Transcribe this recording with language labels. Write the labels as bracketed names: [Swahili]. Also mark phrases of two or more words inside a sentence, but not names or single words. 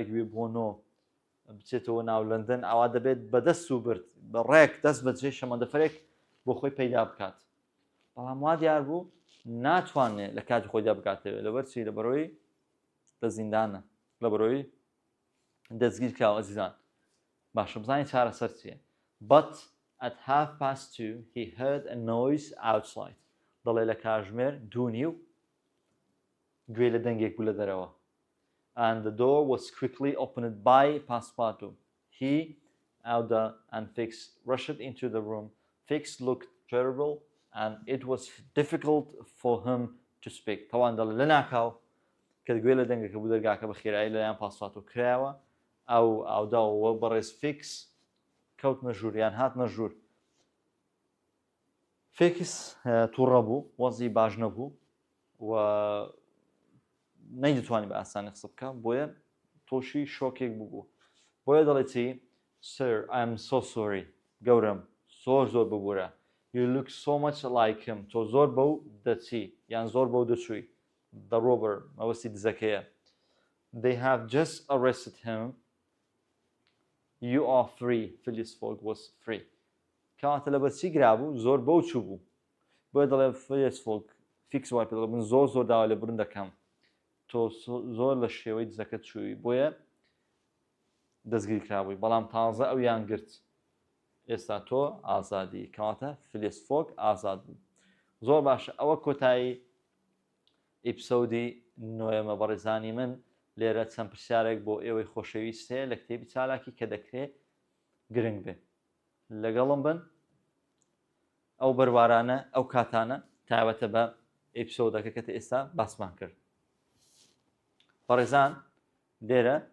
[Central Kurdish] بێ بۆ نۆ بچێتەوە ناو لەندەن ئەوا دەبێت بەدەست و برد بە ڕێک دەست بەجێ شەمەندەفەرێک بۆ خۆی پەیدا بکات بەڵام وا دیار بوو ناتوانێت لە کاتی خۆیدا بکاتەوێت لەبەرچی لە بەرەوەی لە زیندانە لە بەرەوەی دەستگیر کراوە ئەزیزان باشە بزانین چارەسەر چییە [English] but at 2:30 he heard a noise outside [Central Kurdish] دەڵێ لە کاتژمێر 2:09 گوێ لە دەنگێک بوو لە دەرەوە [English] and the door was quickly opened by Passepartout. He, Auda and Fix rushed into the room. Fix looked terrible and it was difficult for him to speak. [Central Kurdish] طبعا دەڵێ لە ناکاو کە گوێ لە دەنگێکە بوو دەرگاکە بە خێرایی لەلایەن پاسپاتۆ کراوە ئەو ئاوداوە بەڕێز فیکس کەوت نەژوور یان هات نەژوور فیکس تووڕە بوو وەزی باش نەبوو و نەیدەتوانی بە ئاسانی قسە بکە بۆیە تۆشی شۆکێک بوو بۆیە دەڵێ چی [English] "Sir, I am so sorry." [Central Kurdish] گەورم زۆر ببوورە [English] "You look so much like him." [Central Kurdish] تۆ زۆر بەو دەچی یان زۆر بەو دەچووی [English] the robber [Central Kurdish] مەوەستی دزەکەیە [English] "They have just arrested him you are free Phileas Fogg was free [Central Kurdish] کەواتە لە بەرچی گرابوو زۆر بەو چوو بوو بۆیە دەڵێ Phileas Fogg فیکس وای پێ دەڵێ من زۆر داوا لە برن دەکەم تۆ زۆر لە شێوەی دزەکەت چووی بۆیە دەستگیر کرابووی بەڵام تازە ئەویان گرت ئێستا تۆ ئازادی کەواتە Phileas Fogg ئازاد بوو زۆر باشە ئەوە کۆتایی ئیپسۆدی نوێمە بەڕێزانی من لێرە چەند پرسیارێک بۆ ئێوەی خۆشەویست هەیە لە کتێبی چالاکی کە دەکرێت گرنگ بێ لەگەڵم بن ئەو بەروارانە ئەو کاتانە تایبەتە بە ئیپسۆدەکە کە ئێستا باسمان کرد بەڕێزان لێرە